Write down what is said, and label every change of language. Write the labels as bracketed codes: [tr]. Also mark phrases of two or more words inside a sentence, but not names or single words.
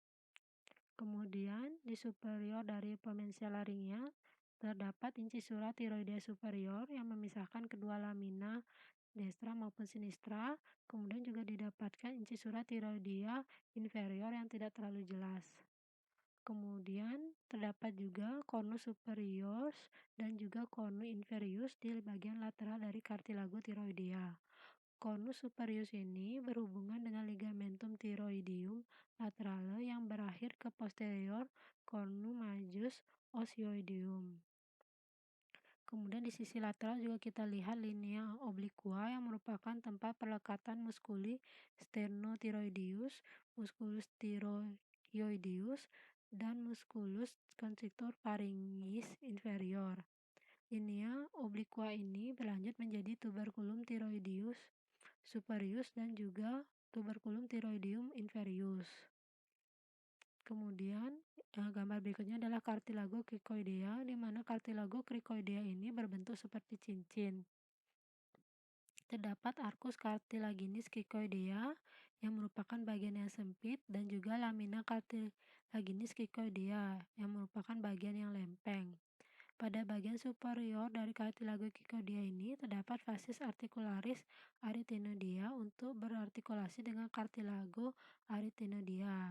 [id] Kemudian di superior dari [la] prominensia laringea [id] terdapat [la] incisura thyroidea superior [id] yang memisahkan kedua lamina destra maupun sinistra. Kemudian juga didapatkan [la] incisura thyroidea inferior [id] yang tidak terlalu jelas. Kemudian terdapat juga [la] cornus superius [id] dan juga [la] cornus inferius [id] di bagian lateral dari [la] cartilago thyroidea. Cornus superius [id] ini berhubungan dengan [la] ligamentum thyroidium laterale [id] yang berakhir ke posterior [la] cornu majus osioideum. [id] Kemudian di sisi lateral juga kita lihat [la] linea obliqua [id] yang merupakan tempat perlekatan [la] muskuli sternothyroideus, musculus thyroioideus, [id] dan [la] musculus constrictor pharyngis inferior. Linea obliqua [id] ini berlanjut menjadi [la] tuberculum thyroideus superius [id] dan juga [la] tuberculum thyroideum inferius. [id] Kemudian gambar berikutnya adalah [la] cartilago cricoidea, [id] di mana [la] cartilago cricoidea [id] ini berbentuk seperti cincin. Terdapat [la] arcus cartilaginis cricoidea [id] yang merupakan bagian yang sempit dan juga [la] lamina cartilaginis cricoidea [id] yang merupakan bagian yang lempeng. Pada bagian superior dari [la] cartilago cricoidea [id] ini terdapat [la] fascies articularis arytenoidea [id] untuk berartikulasi dengan [la] cartilago arytenoidea.